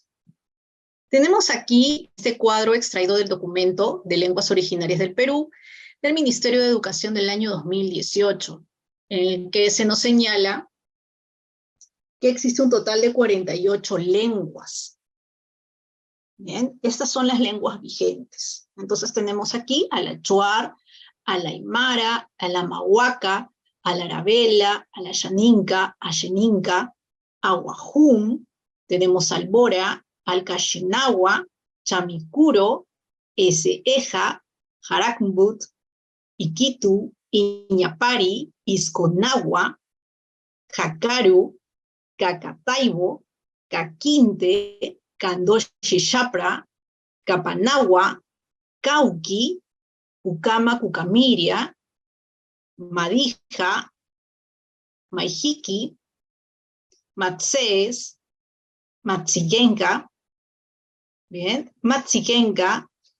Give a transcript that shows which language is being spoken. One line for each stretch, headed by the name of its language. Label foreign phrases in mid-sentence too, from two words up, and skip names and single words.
Spanish: Tenemos aquí este cuadro extraído del documento de lenguas originarias del Perú del Ministerio de Educación del año 2018, en el que se nos señala que existe un total de 48 lenguas. Bien, estas son las lenguas vigentes. Entonces tenemos aquí al achuar, al aymara, al amahuaca, al arabela, al ayaninca, a xeninca, a guajún, tenemos al bora, al caxinagua, chamicuro, eseja, jaracmbut, iquitu, iñapari, isconagua, jacaru, cacataibo, caquinte, candoxixapra, capanagua, cauqui, cucama, cucamiria, madija, maijiqui, matsees, matzillenca, bien, matziquenca,